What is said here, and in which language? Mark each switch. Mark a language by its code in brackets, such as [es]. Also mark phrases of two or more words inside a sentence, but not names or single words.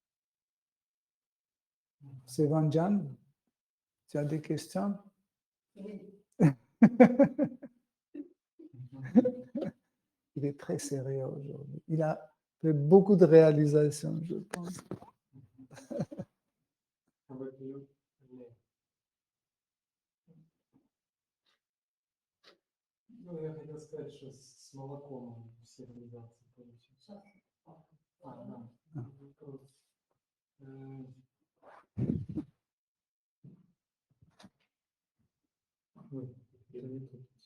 [fr] Sevanjan, tu as des questions? Oui. Il est très sérieux aujourd'hui. Il a fait beaucoup de réalisations, je pense. [ru] Ну, я хотел сказать, что с молоком все реализации получились. Да. Вопрос. Ой, это не тут.